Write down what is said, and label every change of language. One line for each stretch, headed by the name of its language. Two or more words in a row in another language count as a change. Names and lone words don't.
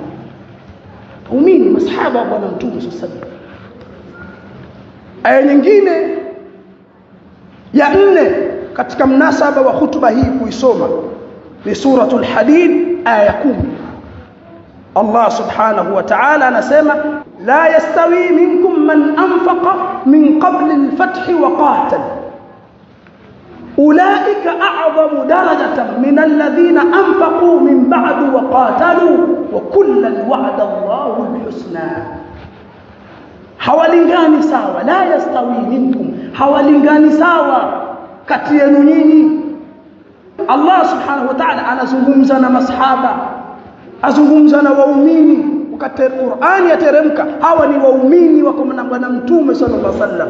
Swahili: Waumini masahaba wa bwana Mtume
Arabic: صلى الله عليه وسلم.
Swahili: Aya nyingine ya 4 katika mnasaba wa hutuba hii kuisoma ni suratul Hadid aya 10. Allah
Arabic: سبحانه وتعالى
Swahili: anasema,
Arabic: لا يستوي منكم من أنفق من قبل الفتح وقاتل أولئك أعظم درجة من الذين أنفقوا من بعد وقاتلوا وكلا وعد الله الحسنى.
Swahili: Hawalingani sawa,
Arabic: لا يستوي منكم,
Swahili: hawalingani sawa kati yenu nyinyi. Allah
Arabic: سبحانه وتعالى
Swahili: anazungumza na masahaba, azungumza na waumini. Wakati Qur'ani yateremka, hawa ni waumini wako na bwana Mtume
Arabic: صلى الله عليه وسلم.